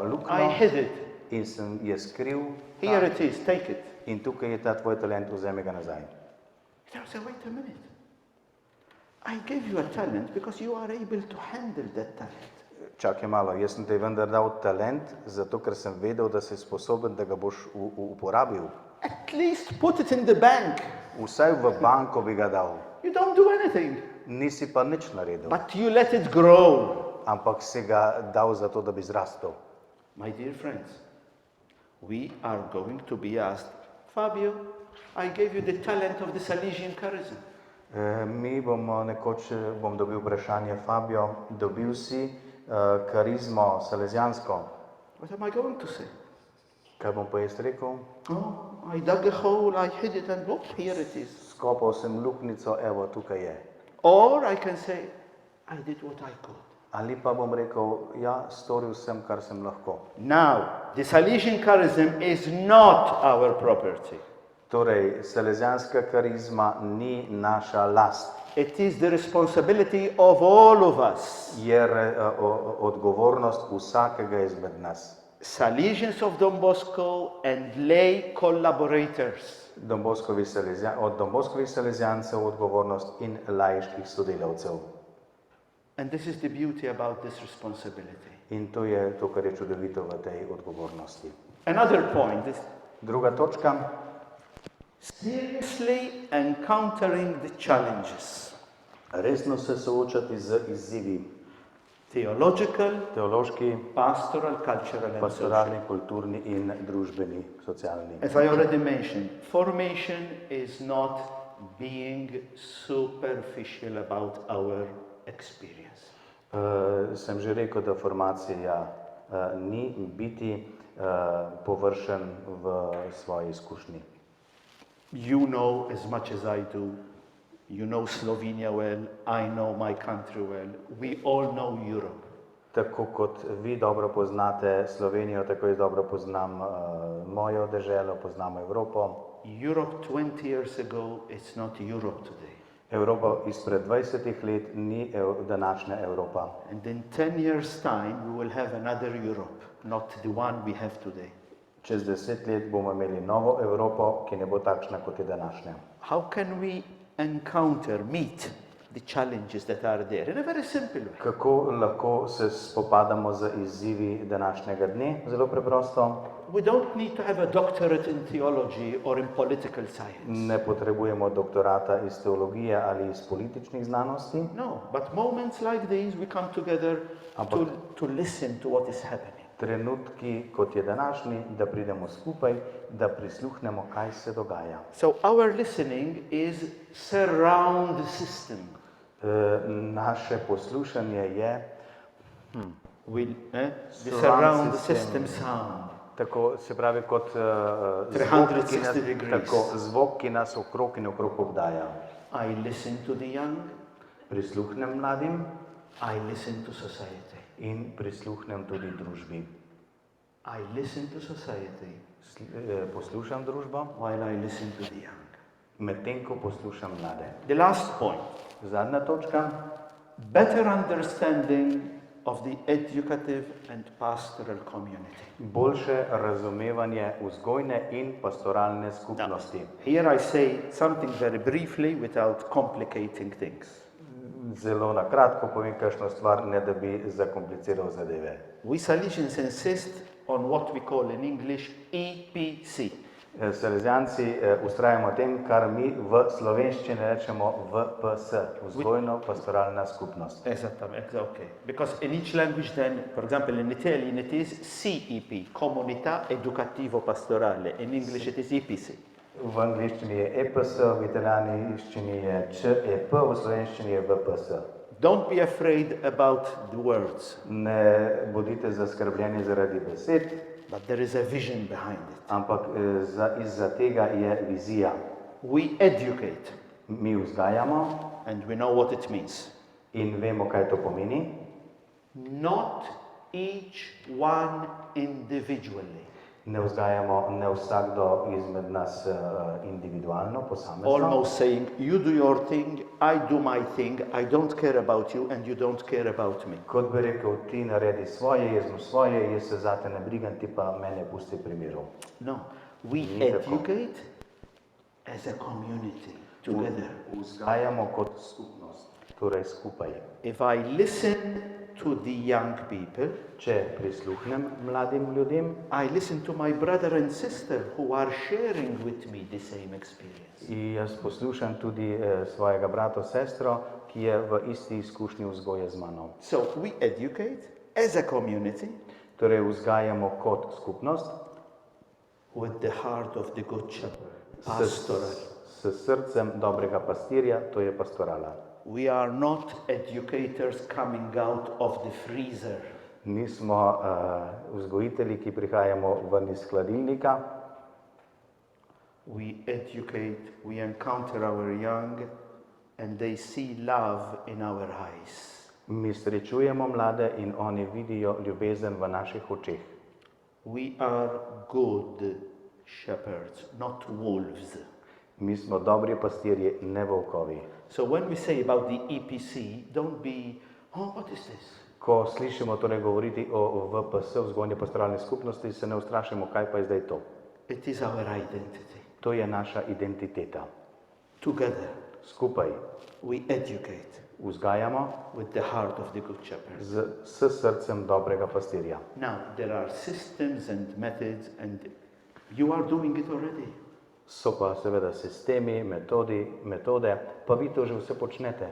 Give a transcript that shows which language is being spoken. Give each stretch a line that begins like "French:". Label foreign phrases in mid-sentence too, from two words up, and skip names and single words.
English: I
Slovenian: luknjo
English: hid it.
Slovenian: in sem je skril.
English: Here it is, take it.
Slovenian: In tukaj je ta tvoj talent, vzemi ga nazaj.
English: I said, wait a minute. I gave you a talent because you are able to handle that talent.
Slovenian: Čakaj malo, jaz sem ti vendar dal talent, zato ker sem vedel, da si sposoben, da ga boš uporabil.
English: At least put it in the bank.
Slovenian: Vsaj v banko bi ga dal.
English: You don't do anything,
Slovenian: Nisi pa nič naredil,
English: but you let it grow.
Slovenian: ampak si ga dal zato, da bi zrastel.
English: My dear friends, we are going to be asked, Fabio, I gave you the talent of the Salesian charism.
Slovenian: Mi bomo nekoč, bom dobil vprašanje, Fabio, dobil si karizmo salezijansko.
English: What am I going to say?
Slovenian: Kaj bom pa jaz rekel?
English: Oh, I dug a hole, I hid it, and look, here it is.
Slovenian: Skopal sem luknjico, evo, tukaj je.
English: Or I can say, I did what I could.
Slovenian: Ali pa bom rekel, ja, storil sem, kar sem lahko.
English: Now, the Salesian charism is not our property.
Slovenian: Torej, salezijanska karizma ni naša last.
English: It is the responsibility of all of us.
Slovenian: Je odgovornost vsakega izmed nas.
English: Salesians of Don Bosco and lay collaborators.
Slovenian: Od Boskovih salezijancev odgovornost in laiških sodelavcev.
English: And this is the beauty about this responsibility.
Slovenian: In to je to, kar je čudovito v tej odgovornosti.
English: Another point is
Slovenian: Druga točka,
English: Seriously encountering the challenges.
Slovenian: Resno se soočati z izzivi,
English: Theological,
Slovenian: teološki,
English: pastoral, cultural and
Slovenian: pastoralni,
English: social.
Slovenian: kulturni in družbeni, socialni.
English: As I already mentioned, formation is not being superficial about our experience.
Slovenian: Sem že rekel, da formacija ni biti površen v svoji izkušnji.
English: You know as much as I do. You know Slovenia well, I know my country well. We all know Europe.
Slovenian: Tako kot vi dobro poznate Slovenijo, tako jaz dobro poznam mojo deželo, poznam Evropo.
English: Europe 20 years ago, it's not Europe today.
Slovenian: Evropa izpred 20 let ni današnja Evropa.
English: And in 10 years' time, we will have another Europe, not the one we have today.
Slovenian: Čez 10 let bomo imeli novo Evropo, ki ne bo takšna, kot je današnja.
English: How can we meet the challenges that are there in a very simple way?
Slovenian: Kako lahko se spopadamo z izzivi današnjega dne? Zelo preprosto.
English: We don't need to have a doctorate in theology or in political science.
Slovenian: Ne potrebujemo doktorata iz teologije ali iz političnih znanosti.
English: No, but moments like these we come together to listen to what is happening.
Slovenian: Trenutki, kot je današnji, da pridemo skupaj, da prisluhnemo, kaj se dogaja.
English: So our listening is surround system.
Slovenian: Naše poslušanje je
English: The surround system sound.
Slovenian: Tako se pravi kot
English: 360 degrees.
Slovenian: Zvok, ki nas okrog in okrog obdaja.
English: I listen to the young.
Slovenian: Prisluhnem mladim.
English: I listen to society.
Slovenian: In prisluhnem tudi družbi.
English: I listen to society.
Slovenian: Poslušam družbo.
English: While I listen to the young.
Slovenian: Medtem ko poslušam mlade.
English: The last point.
Slovenian: Zadnja točka.
English: Better understanding of the educative and pastoral community.
Slovenian: Boljše razumevanje vzgojne in pastoralne skupnosti.
English: Now, here I say something very briefly without complicating things.
Slovenian: Zelo na kratko povem kakšno stvar, ne da bi zakompliciral zadeve.
English: We Salesians insist on what we call in English EPC.
Slovenian: Salezijanci ustrajamo tem, kar mi v slovenščini rečemo VPS, vzgojno-pastoralna skupnost.
English: Exactly, okay. Because in each language then, for example in Italian it is CEP,
Italian: Comunità Educativo Pastorale.
English: In English it is EPC.
Slovenian: V angliščini je EPS, v italijanščini je ČEP, v slovenščini je VPS.
English: Don't be afraid about the words.
Slovenian: Ne bodite zaskrbljeni zaradi besed,
English: but there is a vision behind it.
Slovenian: Ampak izza tega je vizija.
English: We educate.
Slovenian: Mi vzgajamo.
English: And we know what it means.
Slovenian: In vemo, kaj to pomeni.
English: Not each one individually.
Slovenian: Ne vzgajamo ne vsakdo izmed nas individualno, posamezno.
English: Almost saying, you do your thing, I do my thing, I don't care about you and you don't care about me.
Slovenian: Kot bi rekel, ti naredi svoje, jaz imam svoje, jaz se zate ne brigam, ti pa mene pusti pri miru.
English: No, we educate as a community, together.
Slovenian: Vzgajamo kot skupnost, torej skupaj.
English: If I listen to the young people,
Slovenian: če prisluhnem mladim ljudem,
English: I listen to my brother and sister who are sharing with me the same experience.
Slovenian: In jaz poslušam tudi svojega brata, sestro, ki je v isti izkušnji vzgoje z mano.
English: So we educate as a community,
Slovenian: torej vzgajamo kot skupnost,
English: with the heart of the good shepherd, pastoral.
Slovenian: S srcem dobrega pastirja, to je pastorala.
English: We are not educators coming out of the freezer.
Slovenian: Nismo vzgojitelji, ki prihajamo ven iz hladilnika.
English: We educate, we encounter our young and they see love in our eyes.
Slovenian: Mi srečujemo mlade in oni vidijo ljubezen v naših očeh.
English: We are good shepherds, not wolves.
Slovenian: Mi smo dobri pastirji, ne volkovi.
English: So when we say about the EPC, don't be, oh, what is this?
Slovenian: Ko slišimo torej govoriti o VPS, vzgojni pastoralni skupnosti, se ne ustrašimo, kaj pa je zdaj to.
English: It is our identity.
Slovenian: To je naša identiteta.
English: Together.
Slovenian: Skupaj.
English: We educate.
Slovenian: Vzgajamo.
English: With the heart of the good shepherd.
Slovenian: S srcem dobrega pastirja.
English: Now, there are systems and methods and you are doing it already.
Slovenian: So pa seveda sistemi, metode, pa vi to že vse počnete.